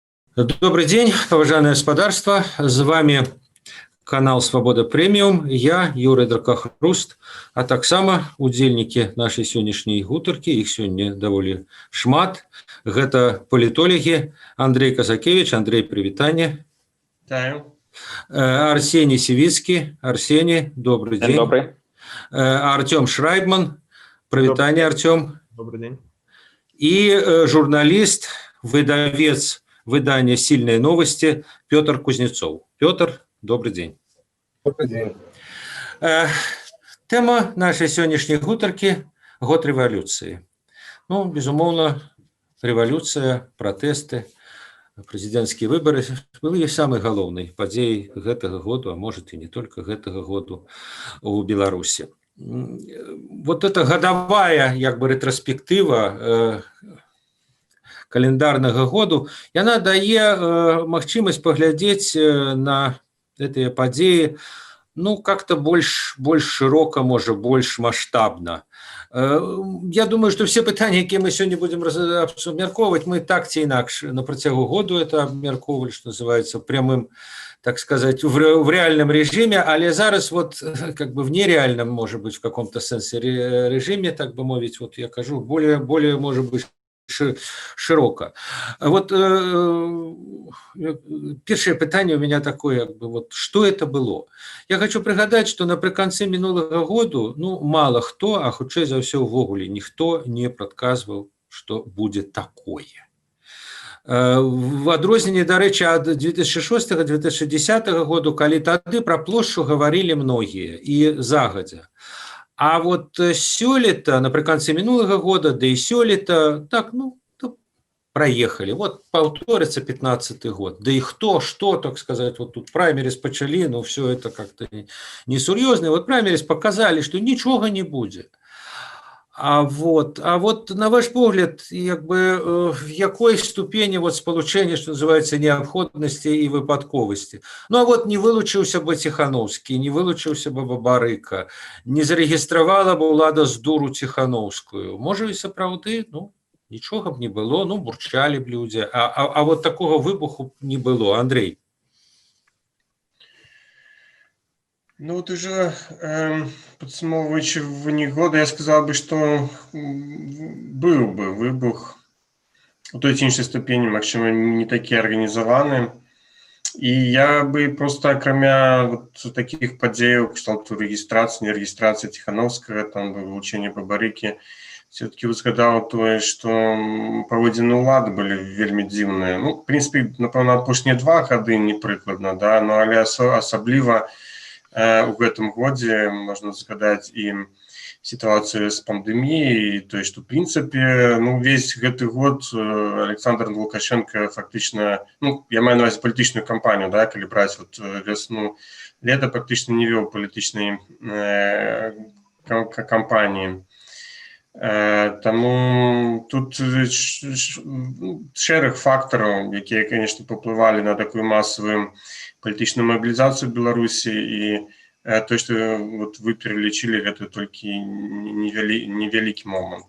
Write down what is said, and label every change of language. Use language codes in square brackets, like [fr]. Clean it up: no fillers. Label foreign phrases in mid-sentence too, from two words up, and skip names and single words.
[ru] Добрый день, уважаемое господарство. С вами канал «Свобода Премиум». [be] Я, Юрий Дракахруст, а таксама удзельнікі нашай сённяшняй гутаркі, іх сёння даволі шмат. Гэта палітолагі Андрей Казакевич. Андрей, прывітанне. Вітаю. [ru] Арсений Сивицкий. Арсений, добрый день. Добрый. [be] Артем Шрайбман. Прывітанне, Артем. [ru] Добрый день. И журналист, выдавец выдания «Сильные новости» Петр Кузнецов. Петр, добрый день. Добрый день. Тема нашей сегодняшней гутарки – год революции. Ну, безумовно, революция, протесты, президентские выборы были самой головной подеей [be] гэтага году, [ru] а может и не только [be] гэтага году [ru] у Беларуси. Вот эта годовая, как бы, ретроспектива [be] календарнага году, яна дае магчымасць паглядзець на гэтыя падзеі, ну, как-то больш широка, можа, больш маштабна. [ru] Я думаю, что все [be] пытания, якія мы [ru] сегодня будем [be] абмяркоўваць, мы так ці інакш на працягу году это абмяркоўвалі, [ru] что называется, прямым, так сказать, в реальном режиме, [be] але зараз [ru] вот как бы в нереальном, может быть, в каком-то сенсе режиме, так бы мовить, вот [be] я кажу, [ru] более, может быть, широко. Вот первое питание у меня такое, вот, что это было? Я хочу пригадать, что напрыканцы минулого года, ну, мало кто, [be] а хутчэй за ўсё ўвогуле ніхто не прадказваў, [ru] что будет такое. [be] В адрозненне, дарэчы, ад 2006-2010 году, калі тады пра плошчу гаварылі многія і загадзя. [ru] А вот сёлета, напрыканцы минулого года, да и сёлета, так, ну, проехали. Вот повторится 15-й год. Да и кто, что, так сказать, вот тут праймерис почали, но все это как-то несерьезно. Вот праймерис показали, что ничего не будет. А вот на ваш погляд, как бы, в якой ступени вот сполучения, что называется, необходимости и выпадковости? Ну, а вот не вылучился бы Тихановский, не вылучился бы Бабарыка, не зарегистрировала бы улада з дуру Тихановскую. Может, и сапраўды, ну, ничего б не было, ну, бурчали б люди, а вот такого выбуху не было. Андрей. Ну, вот уже подсумовуючи вынік года, я сказал бы, что был бы [be] выбух у той ці іншай ступені, магчыма, не такі арганізаваны. І я бы просто, акрамя вот таких падзеяў, кшталту рэгістрацыі, не рэгістрацыі Тихановскага, там вылучэнне Бабарыкі, все-таки узгадаў тое, што паводзіны ўлады былі вельмі дзіўныя. Ну, [ru] в принципе, [be] напэўна, апошнія 2 гады непрыкладна, да, но але асабліва у гэтым годзе можна згадаць і сітуацыю з пандэміяй, [ru] то есть, что в принципе, [be] ну, весь гэты год Александр Лукашенко фактично, ну, я маю на увазі палітычную кампанію, да, калі браць вот весну, лета практычна не вёў палітычнай кампаніі. Таму тут шэраг фактараў, якія, конечно, паўплывалі на такую масавую палітычную мабілізацыю Беларусі, і то, [ru] что вот вы [be] перелічылі, гэта толькі невялікі момант.